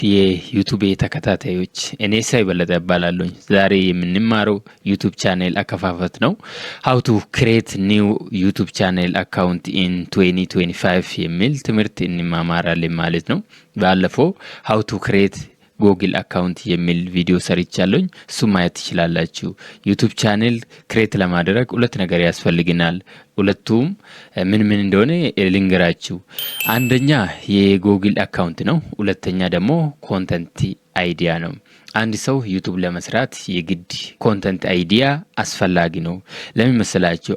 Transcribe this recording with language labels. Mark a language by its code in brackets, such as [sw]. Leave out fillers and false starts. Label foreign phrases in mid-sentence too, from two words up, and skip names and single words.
[am] የዩቲዩብ ተከታታዮች እኔ ሳይ በለጠ እባላለሁ። ዛሬ የምንማረው ዩቲዩብ ቻናል አከፋፈት ነው። [en] how to create new YouTube channel account in [am] 2025 የሚል ትምህርት እንማማራለን ማለት ነው። ባለፈው [en] how to create Google account [am] የሚል ቪዲዮ ሰርቻለሁ። እሱ ማየት ትችላላችሁ። [en] YouTube channel create [am] ለማድረግ ሁለት ነገር ያስፈልግናል። ሁለቱም ምን እንደሆነ ልንገራችሁ። አንደኛ የጉግል አካውንት ነው። ሁለተኛ ደግሞ [en] content idea [am] ነው። አንድ ሰው ዩቲዩብ ለመስራት የግድ [en] content idea [am] አስፈላጊ ነው። ለምን መሰላችሁ?